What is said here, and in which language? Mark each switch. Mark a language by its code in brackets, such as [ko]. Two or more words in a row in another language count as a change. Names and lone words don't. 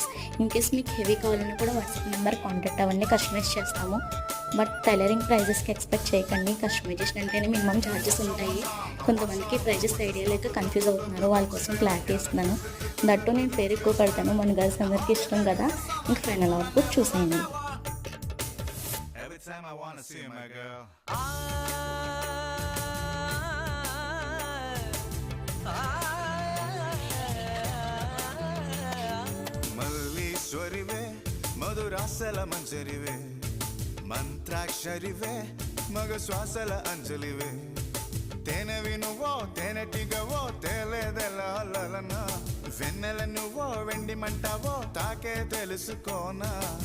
[en] in case [te] మీకు హెవీ కావాలన్నా కూడా [en] WhatsApp number contact [te] అవ్వండి, కస్టమైజ్ చేస్తాము. [en] But tailoring [te] ప్రైజెస్కి ఎక్స్పెక్ట్ చేయకండి. కస్టమైజేషన్ అంటేనే [en] minimum charges [te] ఉంటాయి. కొంతమందికి [en] prices idea [te] లేక కన్ఫ్యూజ్ అవుతున్నారు, వాళ్ళ కోసం క్లారిటీ ఇస్తున్నాను. దట్టు నేను పేరు ఎక్కువ పెడతాను, మన గర్ల్స్ అందరికీ ఇష్టం కదా. ఇంక [en] final output [te] చూసేయండి. [en] Every time I wanna see my girl. [te] మల్లీశ్వరివే మధురాసల మంజరివే మంత్రాక్షరివే మగ శ్వాసల అంజలివే తేనెవి నువ్వో తేనెటిగవో తేలేదెలనా వెన్నెల నువ్వో వెండి మంటావో తాకే తెలుసుకోనా